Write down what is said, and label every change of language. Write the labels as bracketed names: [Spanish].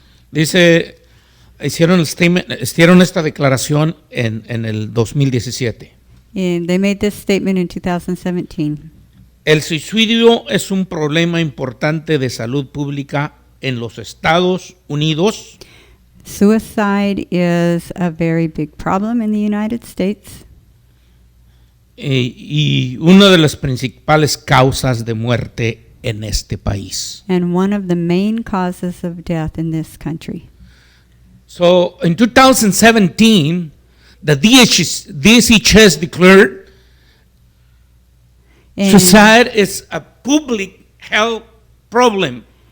[Spanish] Dice, hicieron esta declaración en el 2017. [English] And they made this statement in 2017. [Spanish] El suicidio es un problema importante de salud pública en los Estados Unidos. [English] Suicide is a very big problem in the United States. [Spanish] Y una de las principales causas de muerte en este país. [English] And one of the main causes of death in this country. So in 2017, the DHS declared suicide is a public health problem.